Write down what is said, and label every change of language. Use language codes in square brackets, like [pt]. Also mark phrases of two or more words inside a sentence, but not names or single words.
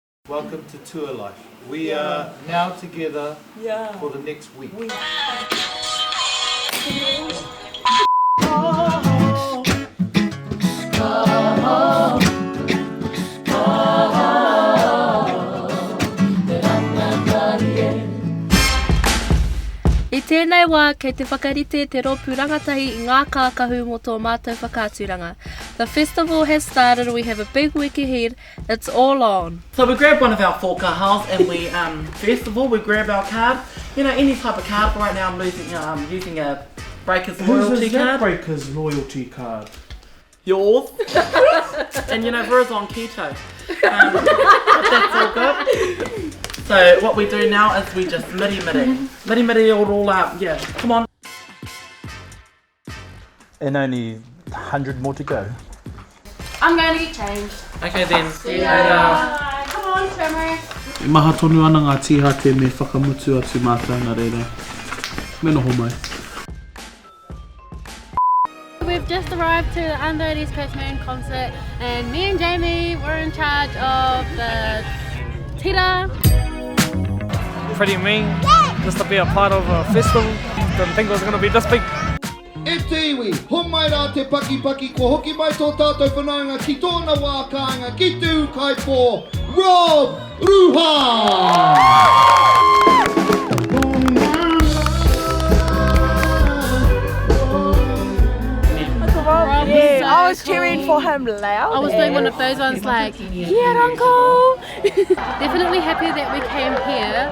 [en] Welcome to Tour Life. We are now together for the next week. [mi] I tēnei wā, kei te whakarite te rōpū rangatahi I ngā kākahu mō tō mātou whakāturanga. [en] The festival has started, we have a big week ahead, it's all on. So we grab one of our 4 KAHAOs and we festival, we grab our card. You know, any type of card. Right now I'm using a Breakers loyalty card. Breakers loyalty card? Yours. And you know, we're on keto. That's all good. So what we do now is we just midi it all up. Yeah, come on. And only 100 more to go. I'm going to get changed. Okay then. See you later. Come on, Summer. [mi] E maha tonu ana ngā tīhate me whakamutu atu mātou nā reira. Me noho mai. [en] We've just arrived to the Unload East Coast Moon concert and me and Jamie were in charge of the tira. Pretty mean, just to be a part of a festival. Didn't think it was going to be this big. [mi] E te iwi, homai rā te paki ko hoki mai tō tātou whanaunga ki tōna wā kāinga ki tū kai pō, Rob Ruha! [en] Yeah, I was cheering for him loud. I was doing one of those ones like, yeah, uncle! Definitely happy that we came here.